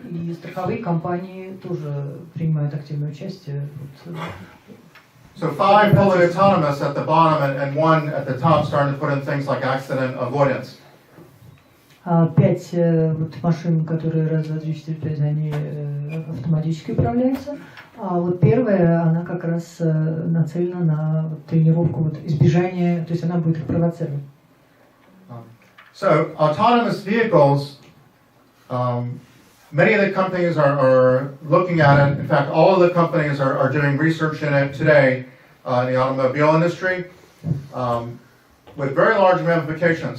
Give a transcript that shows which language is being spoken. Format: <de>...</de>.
<ru>И страховые компании тоже принимают активное участие.</ru> <en>So 5 fully autonomous at the bottom and 1 at the top starting to put in things like accident avoidance.</en> <ru>5 вот машин, которые раз, два, три, четыре, 5, они автоматически управляются. А вот первая, она как раз нацелена на тренировку вот, избежания, то есть она будет их провоцировать.</ru> <en>So autonomous vehicles, many of the companies are looking at it. In fact, all of the companies are doing research in it today in the automobile industry with very large ramifications.</en>